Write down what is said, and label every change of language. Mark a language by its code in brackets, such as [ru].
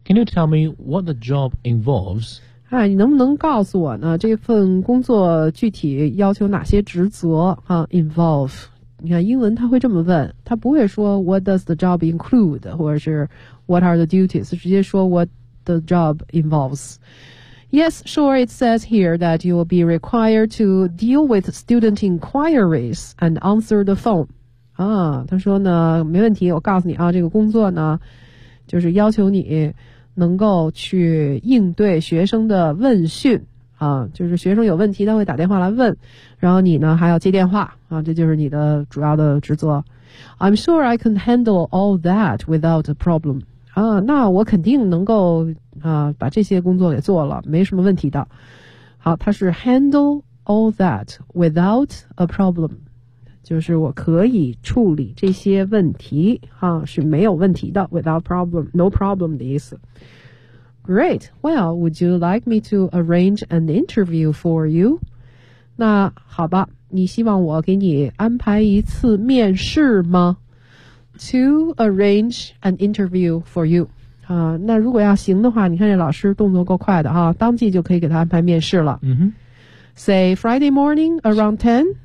[en] Can you tell me what the job involves? [zh] 哎，你能不能告诉我呢？这份工作具体要求哪些职责？哈 ，involve。你看英文他会这么问，他不会说 [en] what does the job include， [zh] 或者是 [en] what are the duties， [zh] 直接说 [en] what the job involves。 Yes, sure, it says here that you will be required to deal with student inquiries and answer the phone. [zh] 啊，他说呢，没问题，我告诉你啊，这个工作呢，就是要求你能够去应对学生的问讯啊，就是学生有问题他会打电话来问，然后你呢还要接电话啊，这就是你的主要的职责。 [en] I'm sure I can handle all that without a problem. [zh] 啊，那我肯定能够啊把这些工作给做了，没什么问题的。好，他是 [en] handle all that without a problem， [zh] 就是我可以处理这些问题啊，是没有问题的， without problem， no problem 的意思。 [en] Great, well, would you like me to arrange an interview for you? [zh] 那好吧，你希望我给你安排一次面试吗？ [en] To arrange an interview for you. [zh] 啊，那如果要行的话，你看这老师动作够快的啊，当即就可以给他安排面试了。 Mm-hmm. [en] Say Friday morning around 10?